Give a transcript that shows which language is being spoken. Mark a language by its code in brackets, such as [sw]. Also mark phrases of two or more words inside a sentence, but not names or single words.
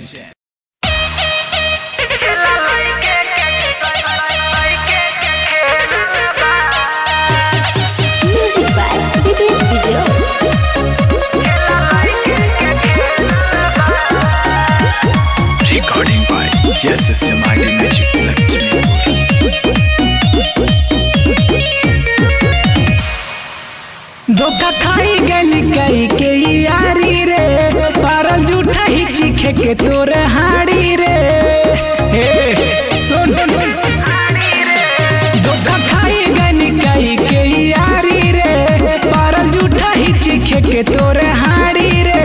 [en] Music by Bibit Video. Recording by SMID Music Lakshmipur. [bho] धोखा खाई गली कई के यारी रे, पारल जूठा ही चीखे के तोर हाड़ी रे। हे सुन, धोखा खाई गली कई के यारी रे, पारल जूठा ही चीखे के तोर हाड़ी रे।